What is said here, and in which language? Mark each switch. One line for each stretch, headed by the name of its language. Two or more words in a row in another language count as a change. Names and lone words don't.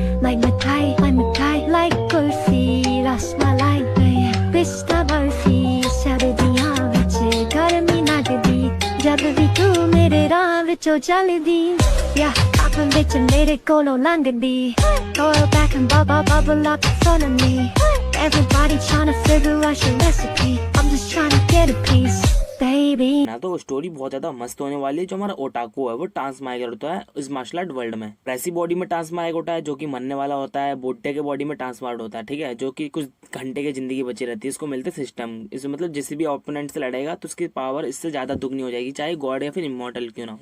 English: like mithai, like kulfi, rasmalai, pista barfi,
Punjabi: ਸਰਦੀਆਂ ਵਿਚ ਗਰਮੀ ਲਗਦੀ, ਜਦ ਵੀ ਤੂ ਮੇਰੇ ਰਾਹ ਵਿਚੋਂ ਚਲਦੀ,
English: yeah,
Punjabi: ਅਪਣ ਵਿਚ ਮੇਰੇ ਕੋਲੋਂ ਲੰਘਦੀ,
English: oil back and bubble up in front of me, everybody tryna figure out your recipe, I'm just tryna get a piece.
Hindi: ना तो स्टोरी बहुत ज्यादा मस्त होने वाली है। जो हमारा ओटाकू है वो ट्रांसमाइग्रेट होता है इस
English: martial art world
Hindi: में। वैसी बॉडी में ट्रांसमाइग्रेट होता है जो कि मरने वाला होता है, बुड्ढे के बॉडी में ट्रांसफार्ड होता है, ठीक है, जो कि कुछ घंटे की जिंदगी बची रहती है। इसको मिलते सिस्टम, इसमें मतलब जिस भी ओपोनेंट से लड़ेगा तो उसकी पावर इससे ज्यादा दुगनी हो जाएगी, चाहे गॉड या फिर इमॉर्टल क्यों ना।